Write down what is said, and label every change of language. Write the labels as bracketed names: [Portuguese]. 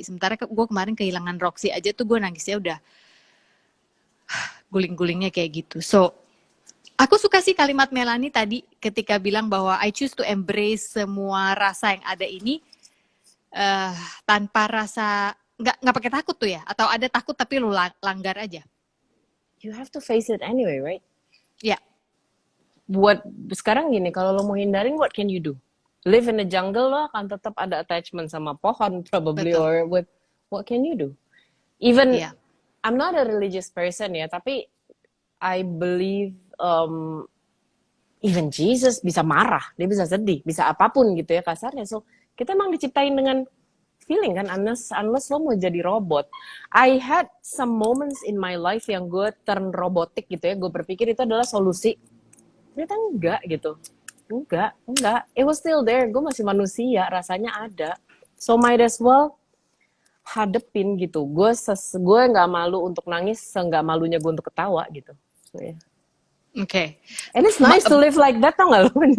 [Indonesian] Sementara gue kemarin kehilangan Roxy aja tuh gue nangisnya udah guling-gulingnya kayak gitu. So aku suka sih kalimat Melanie tadi ketika bilang bahwa [English] I choose to embrace [Indonesian] semua rasa yang ada ini tanpa rasa, nggak pakai takut tuh ya, atau ada takut tapi lu langgar aja. [English] You have to face it anyway, right? Ya. Yeah. [Indonesian] Buat sekarang gini, kalau lo mau hindarin, [English] what can you do? Live in the jungle, [Indonesian] lo akan tetap ada attachment sama pohon probably. Betul. [English] Or with what can you do? Even I'm not a religious person [Indonesian] ya, tapi [English] I believe even Jesus [Indonesian] bisa marah, dia bisa sedih, bisa apapun gitu ya kasarnya. So kita emang diciptain dengan feeling kan, unless lo mau jadi robot. [English] I had some moments in my life [Indonesian] yang gue turn robotik gitu ya, gue berpikir itu adalah solusi. Ternyata enggak gitu. Enggak. [English] It was still there, [Indonesian] gue masih manusia, rasanya ada. [English] So might as well [Indonesian] hadepin gitu. Gue nggak malu untuk nangis, nggak malunya gue untuk ketawa gitu. So, yeah. Okay. [English] And it's nice to live like that, [Indonesian] tau gak lo?